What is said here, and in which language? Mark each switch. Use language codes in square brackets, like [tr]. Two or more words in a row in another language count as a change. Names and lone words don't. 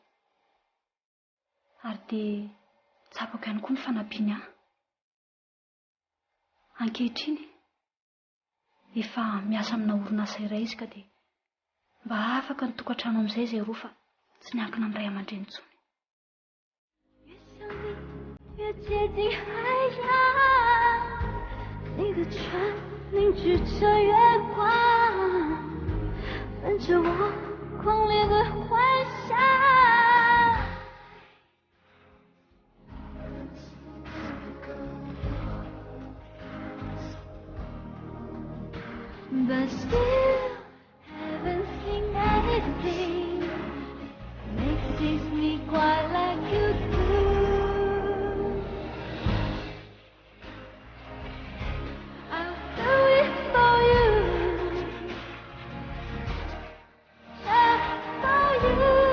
[mg] Ary dia tsapako ihany koa ny fanampiany ahy. Ankehitriny efa miasa amina orinasa iray izy ka dia mba afaka ny tokantrano amin'izay izay roa fa tsy miankina amin'ny ray aman-dreny intsony. [zh] 越接近海洋，你的唇凝聚着月光，伴着我狂烈的幻想。 [en] But still haven't seen anything makes me quite like you do. I'll do it for you, just for you.